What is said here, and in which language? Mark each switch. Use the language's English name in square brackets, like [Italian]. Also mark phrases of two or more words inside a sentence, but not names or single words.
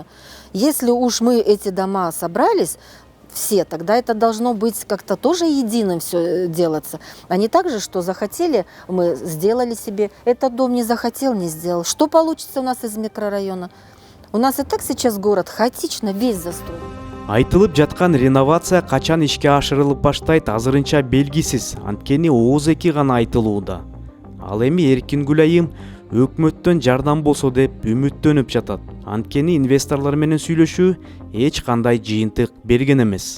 [Russian] Если уж мы эти дома собрались, все, тогда это должно быть как-то тоже единым все делаться. А не так же, что захотели, мы сделали себе, этот дом не захотел, не сделал. Что получится у нас из микрорайона? У нас и так сейчас город хаотично весь застроен. [Kyrgyz] Айтылып жаткан реновация качан ишке ашырылып баштайт азырынча белгисиз, анткени ооз эки гана айтылууда. Ал эми Эркингүл айым өкмөттөн жардам болсо деп үмүттөнүп жатат. Анткени инвесторлор менен сүйлөшүү эч кандай жыйынтык берген эмес.